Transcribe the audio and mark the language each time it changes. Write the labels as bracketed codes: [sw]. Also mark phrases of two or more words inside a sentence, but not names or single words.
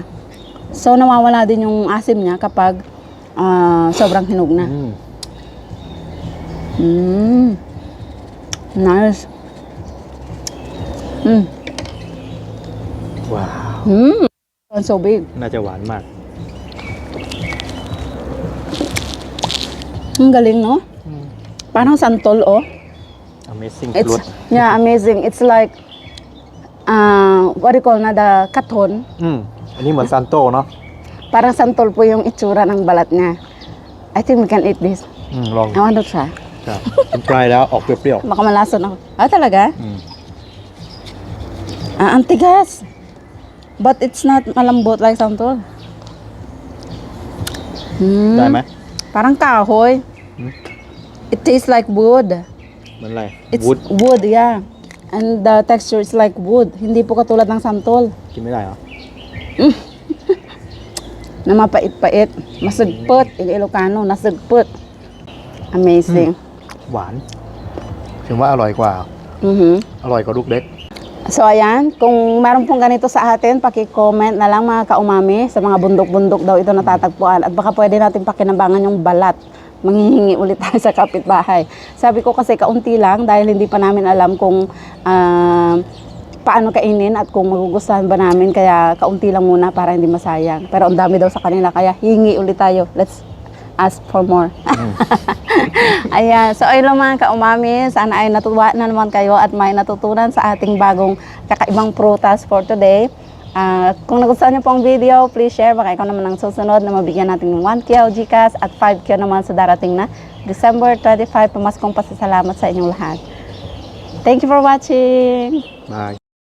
[tl] So, nawawala din yung asim niya kapag sobrang hinog na. [en] Nice. [th] ว้าว [en] So big. [th] น่าจะหวานมาก [tl] Ang galing, no? Parang santol, oh. [en] amazing It's, fruit yeah, amazing. It's like, what do you call na, the katon. [th] อันนี้เหมือนซันโต้เนาะ [tl] Parang santol po yung itsura ng balat niya. [en] I think we can eat this. [th] ลอง [en] I want to try. [th] ครับผมทรายแล้วออกเปรี้ยว [tl] Baka malason ako. Talaga? ๆ Ang tigas. [en] But it's not malambot like santol. [th] ได้ไหม [tl] Parang kahoy. [en] It tastes like wood. [th] เหมือนอะไร [en] It's วูด wood, yeah. And the texture is like wood. [tl] Hindi po katulad ng santol. [th] กินไม่ได้เหรอ [tl] Na mapait-pait. Masagpot. [en] In Ilocano, nasagpot. Amazing. [th] หวานถึงว่าอร่อยกว่า อร่อยกว่าลูกเล็ก [tl] So ayan, kung meron pong ganito sa atin, paki-comment na lang mga kaumami. Sa mga bundok-bundok daw ito natatagpuan. At baka pwede natin pakinabangan yung balat. Manghihingi ulit tayo sa kapitbahay. Sabi ko kasi kaunti lang dahil hindi pa namin alam kung paano kainin at kung magugustuhan ba namin. Kaya kaunti lang muna para hindi masayang. Pero ang dami daw sa kanila kaya hingi ulit tayo. [en] Let's ask for more. [tl] Ayan. So, ayun lang mga kaumami. Sana ay natuwa na naman kayo at may natutunan sa ating bagong kakaibang prutas [en] for today. [tl] Kung nagustuhan niyo po ang video, [en] please share. [tl] Baka ikaw naman ang susunod na mabigyan natin ng 1 kilo GCash at 5 kilo naman sa darating na December 25. Pamaskong pasasalamat sa inyong lahat. [en] Thank you for watching. Bye